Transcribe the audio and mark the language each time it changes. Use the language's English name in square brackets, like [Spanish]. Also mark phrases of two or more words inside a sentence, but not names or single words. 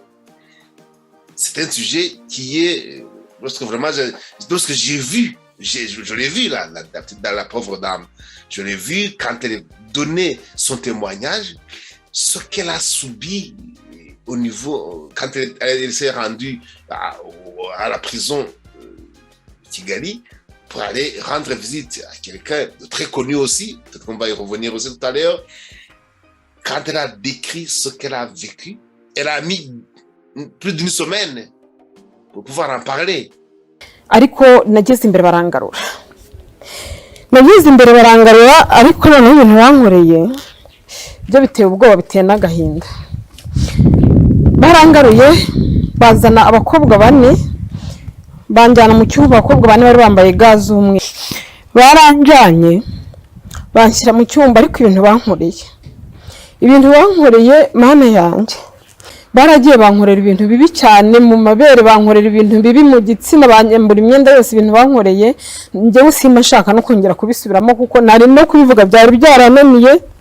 [French] C'est un sujet qui est, lorsque j'ai vu, je l'ai vu là, dans la pauvre dame, je l'ai vu quand elle donnait son témoignage, ce qu'elle a subi au niveau, quand elle s'est rendue à la prison Kigali pour aller rendre visite à quelqu'un de très connu aussi, peut-être qu'on va y revenir aussi tout à l'heure. Quand elle a décrit ce qu'elle a vécu, elle a mis plus d'une semaine pour pouvoir en parler. [Kinyarwanda] Ariko nageze imbere barangarura ariko noneho ibintu bankoreye byo biteye ubwoba biteye n'agahinda. Barangaruye bazana abakobwa bane banjyana mu cyumba, abakobwa bane bari bambaye ga z'umwe, baranjyanye banshyira mu cyumba, ariko ibintu bankoreye mana yanjye, baragiye bankorera ibintu bibi cyane mu mabere, bankorera ibintu bibi mu gitsina, banyambura imyenda yose, ibintu bankoreye njyewe simba nshaka no kongera kubisubiramo kuko nari no kubivuga byari byarananiye.